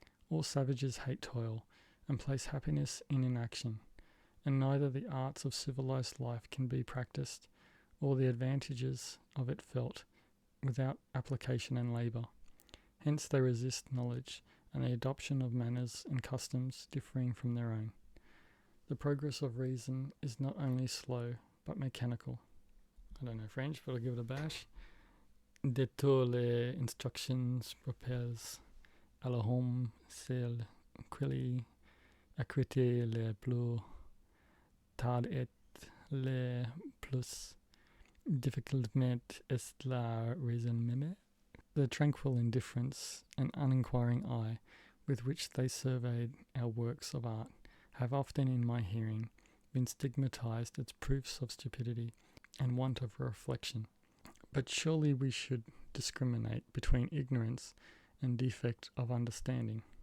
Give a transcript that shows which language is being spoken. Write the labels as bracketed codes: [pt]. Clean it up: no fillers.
[en] All savages hate toil, and place happiness in inaction, and neither the arts of civilized life can be practiced, or the advantages of it felt, without application and labour. Hence they resist knowledge, and the adoption of manners and customs differing from their own. The progress of reason is not only slow, but mechanical. I don't know French, but I'll give it a bash. [fr] De toutes les instructions propres à l'homme, celle qui acquitte le plus tard et le plus difficilement est la raison même. [en] The tranquil indifference and uninquiring eye with which they surveyed our works of art have often, in my hearing, been stigmatized as proofs of stupidity and want of reflection. But surely we should discriminate between ignorance and defect of understanding.